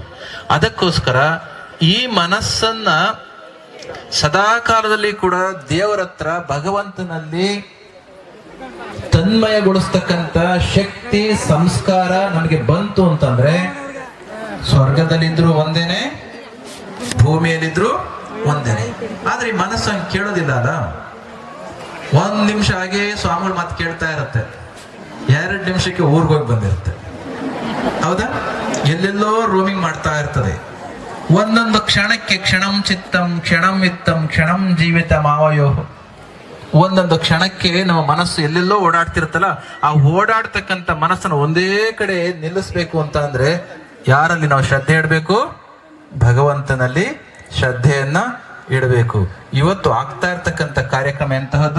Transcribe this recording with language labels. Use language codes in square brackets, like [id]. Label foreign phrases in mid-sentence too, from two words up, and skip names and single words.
[kn] ಅದಕ್ಕೋಸ್ಕರ ಈ ಮನಸ್ಸನ್ನ ಸದಾ ಕಾಲದಲ್ಲಿ ಕೂಡ ದೇವರ ಹತ್ರ, ಭಗವಂತನಲ್ಲಿ ತನ್ಮಯಗೊಳಿಸ್ತಕ್ಕಂಥ ಶಕ್ತಿ, ಸಂಸ್ಕಾರ ನಮಗೆ ಬಂತು ಅಂತಂದ್ರೆ ಸ್ವರ್ಗದಲ್ಲಿದ್ರು ಒಂದೇನೆ, ಭೂಮಿಯಲ್ಲಿದ್ರು ಒಂದೇನೆ. ಆದ್ರೆ ಈ ಮನಸ್ಸು ಹಂಗೆ ಕೇಳೋದಿಲ್ಲ ಅಲ್ಲ. 1 ನಿಮಿಷ ಹಾಗೆ ಸ್ವಾಮಿಗಳು ಮಾತು ಕೇಳ್ತಾ ಇರುತ್ತೆ, 2 ನಿಮಿಷಕ್ಕೆ ಊರ್ಗ್ ಹೋಗಿ ಬಂದಿರುತ್ತೆ. ಹೌದಾ? ಎಲ್ಲೆಲ್ಲೋ ರೋಮಿಂಗ್ ಮಾಡ್ತಾ ಇರ್ತದೆ. ಒಂದೊಂದು ಕ್ಷಣಕ್ಕೆ [sa] ಕ್ಷಣಂ ಚಿತ್ತಂ ಕ್ಷಣಂ ವಿತ್ತಂ ಕ್ಷಣಂ ಜೀವಿತ ಮಾವಯೋ. [kn] ಒಂದೊಂದು ಕ್ಷಣಕ್ಕೆ ನಮ್ಮ ಮನಸ್ಸು ಎಲ್ಲೆಲ್ಲೋ ಓಡಾಡ್ತಿರುತ್ತಲ್ಲ, ಆ ಓಡಾಡ್ತಕ್ಕಂಥ ಮನಸ್ಸನ್ನು ಒಂದೇ ಕಡೆ ನಿಲ್ಲಿಸ್ಬೇಕು ಅಂತ ಅಂದ್ರೆ ಯಾರಲ್ಲಿ ನಾವು ಶ್ರದ್ಧೆ ಇಡಬೇಕು? ಭಗವಂತನಲ್ಲಿ ಶ್ರದ್ಧೆಯನ್ನ ಇಡಬೇಕು. ಇವತ್ತು ಆಗ್ತಾ ಇರ್ತಕ್ಕಂಥ ಕಾರ್ಯಕ್ರಮ ಎಂತಹದ್ದು?